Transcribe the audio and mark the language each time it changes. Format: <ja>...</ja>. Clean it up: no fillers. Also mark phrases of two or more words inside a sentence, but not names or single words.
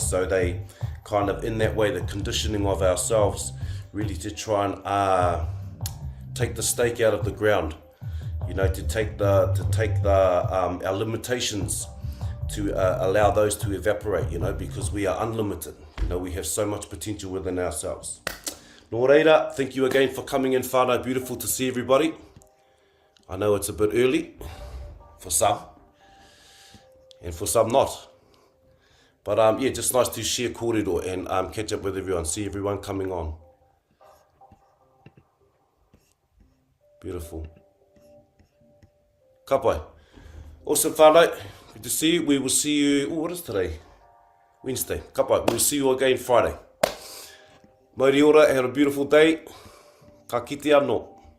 <en>So they kind of, in that way, the conditioning of ourselves, really to try and take the stake out of the ground, to take our limitations, to allow those to evaporate, because we are unlimited. We have so much potential within ourselves.</en> <mi>Nō reira,</mi> <en>thank you again for coming in, whānau. Beautiful to see everybody. I know it's a bit early for some, and for some not. But just nice to share kōrero and catch up with everyone, see everyone coming on. Beautiful.</en> <mi>Ka pai. Awesome, whānau.</mi> <en>Good to see you. We will see you, what is today? Wednesday.</en> <mi>Ka pai.</mi> <en>We'll see you again Friday.</en> <mi>Mauri ora,</mi> <en>have a beautiful day.</en> <mi>Ka kite anō.</mi>